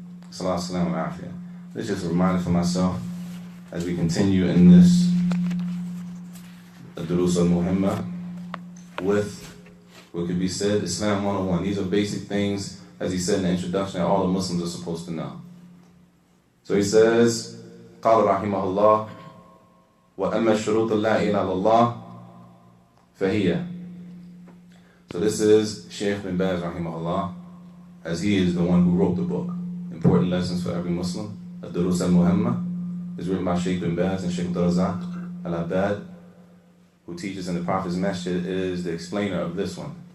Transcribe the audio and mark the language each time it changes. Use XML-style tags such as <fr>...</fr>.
<en>Sallallahu alaihi wasallam. This is just a reminder for myself as we continue in this Durus al-Muhimma with what could be said Islam 101. These are basic things, as he said in the introduction, that all the Muslims are supposed to know. So he says,</en> <ar>قال رحمه الله وأما الشروط لا إله إلا الله فهي.</ar> <en>So this is Shaykh bin Baz rahimahullah, as he is the one who wrote the book. Important lessons for every Muslim. Durus al-Muhimma is written by Shaykh bin Baz and Shaykh Razak al-Abad, who teaches in the Prophet's Masjid, is the explainer of this one.</en>